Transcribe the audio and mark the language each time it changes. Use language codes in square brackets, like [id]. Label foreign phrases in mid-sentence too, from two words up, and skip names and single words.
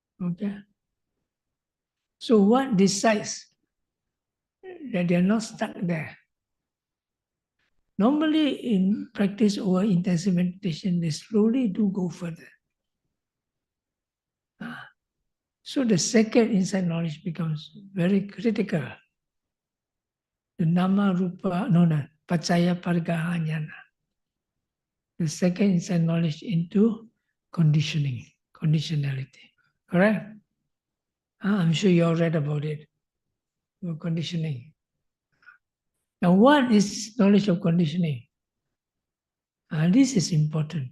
[en] So what decides that they are not stuck there. Normally, in practice or intensive meditation, they slowly do go further. So the second insight knowledge becomes very critical. [pi] The nama rupa, pacaya pargaha jnana. [en] The second insight knowledge into conditioning, conditionality. Correct? I'm sure you all read about it. Conditioning. Now, what is knowledge of conditioning? This is important.